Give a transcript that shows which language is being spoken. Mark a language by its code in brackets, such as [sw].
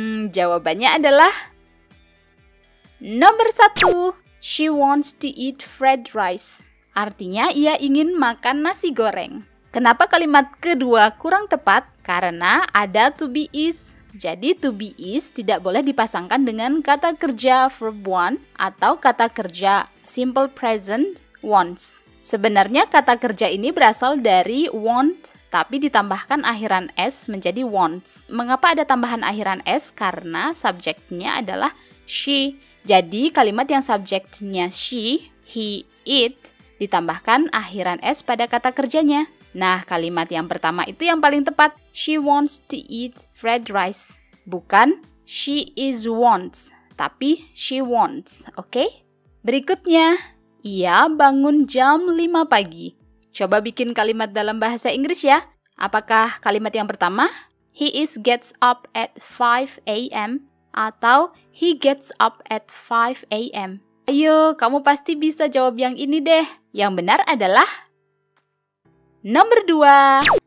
[id] Jawabannya adalah nomor 1. [en] She wants to eat fried rice. [id] Artinya ia ingin makan nasi goreng. Kenapa kalimat kedua kurang tepat? Karena ada to be is. Jadi to be is tidak boleh dipasangkan dengan kata kerja verb 1 atau kata kerja simple present wants. Sebenarnya kata kerja ini berasal dari want, tapi ditambahkan akhiran s menjadi wants. Mengapa ada tambahan akhiran s? Karena subjeknya adalah she. Jadi kalimat yang subjeknya she, he, it, ditambahkan akhiran s pada kata kerjanya. Nah, kalimat yang pertama itu yang paling tepat. [en] She wants to eat fried rice. Bukan she is wants, tapi she wants. [id] Oke? Berikutnya. Ia bangun jam 5 pagi. Coba bikin kalimat dalam bahasa Inggris ya. Apakah kalimat yang pertama? [en] He gets up at 5 a.m. atau he gets up at 5 a.m. [id] Ayo, kamu pasti bisa jawab yang ini deh. Yang benar adalah nomor 2.